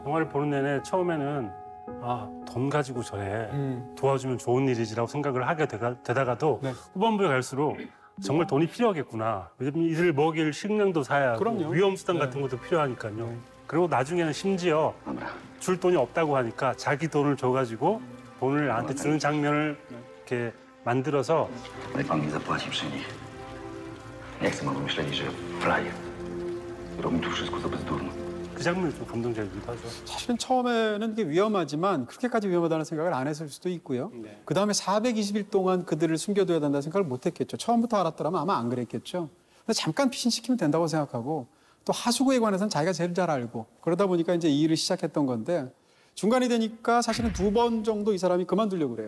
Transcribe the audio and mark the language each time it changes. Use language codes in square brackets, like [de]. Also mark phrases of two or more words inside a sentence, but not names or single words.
[ko] 영화를 보는 내내 처음에는 돈 가지고 저래 도와주면 좋은 일이지라고 생각을 하게 되다가도 네. 후반부에 갈수록 정말 돈이 필요하겠구나. 왜냐면 이들 먹일 식량도 사야 하고 그럼요. 위험수단 네. 같은 것도 필요하니까요. 그리고 나중에는 심지어 줄 돈이 없다고 하니까 자기 돈을 줘가지고 돈을 나한테 주는 장면을 이렇게 만들어서 [pl] Ale pan mi zapłaci przy nich. Nie chcę, aby myśleli, że frajer. Robię tu wszystko za bezdurno. [ko] 그 장면이 좀 감동적이기도 하죠. 사실은 처음에는 이게 위험하지만 그렇게까지 위험하다는 생각을 안 했을 수도 있고요. 네. 그다음에 420일 동안 그들을 숨겨둬야 된다는 생각을 못 했겠죠. 처음부터 알았더라면 아마 안 그랬겠죠. 근데 잠깐 피신시키면 된다고 생각하고 또 하수구에 관해서는 자기가 제일 잘 알고 그러다 보니까 이제 이 일을 시작했던 건데 중간이 되니까 사실은 2번 정도 이 사람이 그만두려고 그래요.